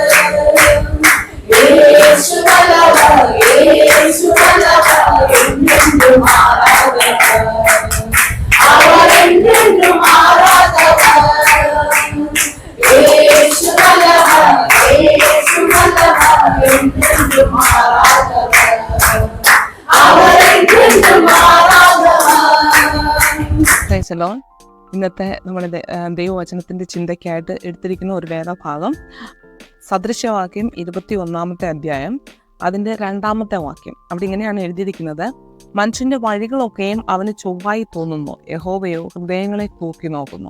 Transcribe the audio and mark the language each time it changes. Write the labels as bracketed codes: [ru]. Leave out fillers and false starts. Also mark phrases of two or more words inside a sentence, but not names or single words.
[ta] இயேசு வல்லவர் இயேசு வல்லவர் என்றென்றும் மாறாதவர். அவர் என்றென்றும் மாறாதவர். இயேசு வல்லவர் இயேசு வல்லவர் என்றென்றும் மாறாதவர். அவர் என்றென்றும் മാറാതവർ. [ml] ഇന്നത്തെ നമ്മുടെ ദൈവവചനത്തിന്റെ ചിന്തയ്ക്കായിട്ട് എടുത്തിരിക്കുന്ന ഒരു വേദഭാഗം സദൃശവാക്യം 21 അധ്യായം അതിന്റെ 2 വാക്യം. അവിടെ ഇങ്ങനെയാണ് എഴുതിയിരിക്കുന്നത്: മനുഷ്യന്റെ വഴികളൊക്കെയും അവന് ചൊവ്വായി തോന്നുന്നു, യഹോവയോ ഹൃദയങ്ങളെ തൂക്കി നോക്കുന്നു.